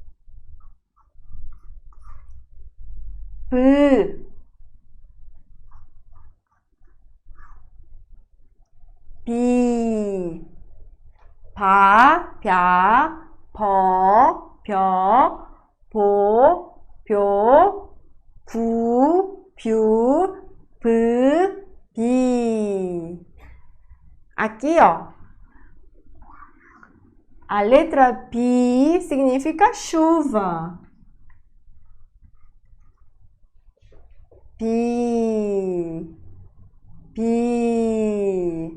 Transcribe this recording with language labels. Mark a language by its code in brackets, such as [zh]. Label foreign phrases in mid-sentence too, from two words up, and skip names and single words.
[ko] 브, 비, 바, 벼, 버, 벼, 보, 벼, 부, 뷰, 브, 비. [pt] Aqui, ó, a letra Pi significa chuva. Pi, pi.